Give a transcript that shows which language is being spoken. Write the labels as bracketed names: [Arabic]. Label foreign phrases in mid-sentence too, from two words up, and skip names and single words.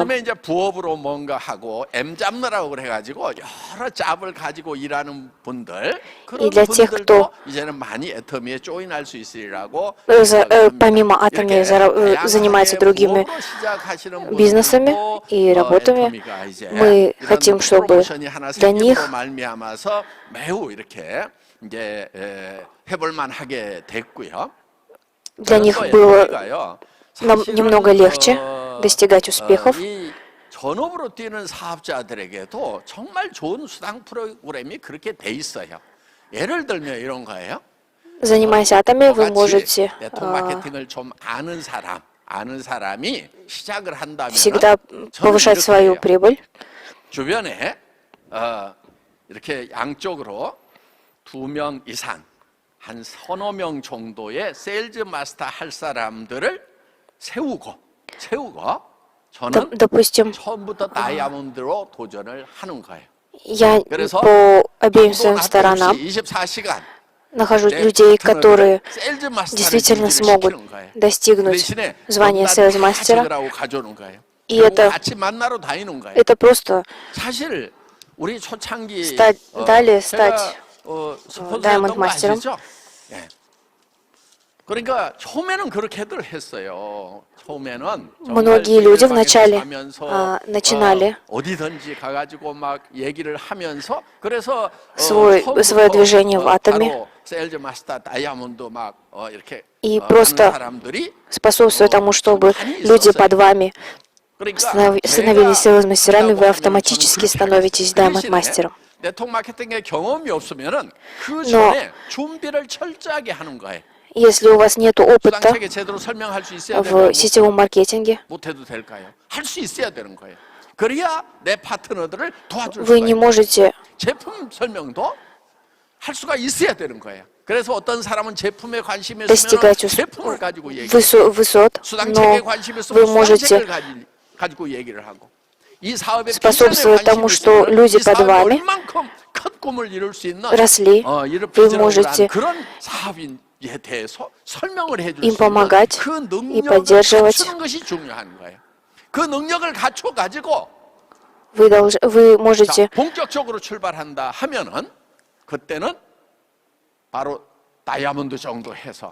[Korean] 요즘에 이제 부업으로 뭔가 하고 M 잡느라고 그래가지고 여러 잡을 가지고 일하는 분들 그런 [Russian] И для тех, [Korean] 분들도 [Russian] кто [Korean] 이제는 많이 애터미에 조인할 수 있으리라고 [Russian] помимо Atomy занимается другими бизнесами и работами. Мы хотим, чтобы для них [Korean] 말미암아서 매우 이렇게 이제 해볼만하게 됐고요. [Russian] для них было немного легче достигать успехов. [Korean] 이 전업으로 뛰는 사업자들에게도 정말 좋은 수당 프로그램이 그렇게 돼 있어요. 예를 들면 이런 거예요. [Russian] Занимаясь Atomy, вы [Korean] 똑같이 [Russian] можете [Korean] 네트워크 마케팅을 좀 아는 사람이 시작을 한다면 [Russian] всегда повышать свою прибыль. [Korean] 주변에 이렇게 양쪽으로 2명 이상 한 서너 명 정도의 세일즈 마스터 할 사람들을 세우고 저는 [Russian] Допустим, [Korean] 처음부터 다이아몬드로 도전을 하는 거예요. [Russian] я [Korean] 그래서 [Russian] по обеим своим [Korean] 방송 [Russian] сторонам [Korean] 앞에 없이 24시간 [Russian] нахожу людей, которые действительно смогут достигнуть звания sales мастера. И это просто [Korean] 사실 우리 초창기 [Russian] далее стать [Korean] 다이아몬드 [Russian] мастером. [Korean] 그러니까 처음에는 그렇게들 했어요. 처음에는 [Russian] Многие люди вначале начинали [Korean] 어디든지 가가지고 막 얘기를 하면서 그래서 [Russian] свое движение в Atomy [Korean] 세일즈 마스터 다이아몬드 막 이렇게 [Russian] и просто способствуя тому, чтобы люди под вами становились sales мастерами, вы автоматически становитесь diamond мастером. [Korean] 네트워크 마케팅에 경험이 없으면은 그 전에 준비를 철저하게 하는 거예요. [Russian] Если у вас нет опыта [Korean] 수당체계 제대로 설명할 수 있어야 [Russian] в сетевом маркетинге, [Korean] 못해도 될까요? 할 수 있어야 되는 거예요. 그래야 내 파트너들을 도와줄 [Russian] вы [Korean] 수가 [Russian] не [Korean] 있어요. [Russian] можете [Korean] 제품 설명도 할 수가 있어야 되는 거예요. 그래서 어떤 사람은 제품에 관심이 있으면 [Russian] достигать [Korean] 제품을 가지고 얘기해요. [Russian] высот, [Korean] 수당체계에 [Russian] но [Korean] 관심이 있으면 [Russian] вы можете [Korean] 수당체계를 가지고 얘기를 하고 이 사업에 [Russian] способствовать тому, что люди под вами [Korean] 큰 꿈을 이룰 수 있는 [Russian] росли, [Korean] 이런 [Russian] вы [Korean] 비전을 [Russian] можете [Korean] 한 그런 사업인에 대해서 설명을 해줄 [Russian] им [Korean] 수 있는 [Russian] помогать [Korean] 그 [Russian] и [Korean] 능력을 [Russian] поддерживать. [Korean] 갖추는 것이 중요한 거예요. 그 능력을 갖춰 가지고 [Russian] Вы [Korean] 자, [Russian] можете [Korean] 본격적으로 출발한다 하면은 그때는 바로 다이아몬드 정도 해서